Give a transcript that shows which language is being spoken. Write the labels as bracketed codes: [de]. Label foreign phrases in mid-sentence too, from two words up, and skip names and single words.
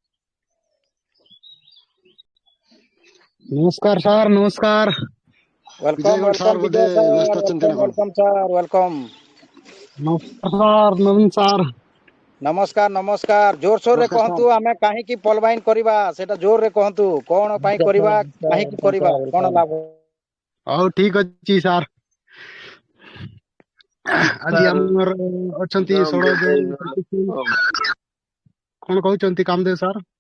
[hi] नमस्कार सर नमस्कार। [or] ବିଜୟ ୱେଲକମ୍ ଗଣ ସାର୍ ୱେଲକମ୍ ବୋଧେ ବିଜୟ ସାର୍ ବ୍ୟସ୍ତ ଅଛନ୍ତି ନା ୱେଲକମ୍ କଣ? [en] welcome sir welcome. [hi] नमस्कार सर नवीन सर। [or] ନମସ୍କାର ନମସ୍କାର ଜୋରସୋରରେ ନମସ୍କାର ସାର୍। କହନ୍ତୁ ଆମେ କାହିଁକି ପଲଭାଇନ କରିବା ସେଇଟା ଜୋରରେ କହନ୍ତୁ କଣ ପାଇଁ କରିବା କାହିଁକି କରିବା କଣ ଲାଭ। ହଉ ଠିକ ଅଛି ସାର୍। ଆଜି ଆମର ଅଛନ୍ତି 16 ଜଣ କଣ କହୁଛନ୍ତି କାମଦେବ ସାର୍?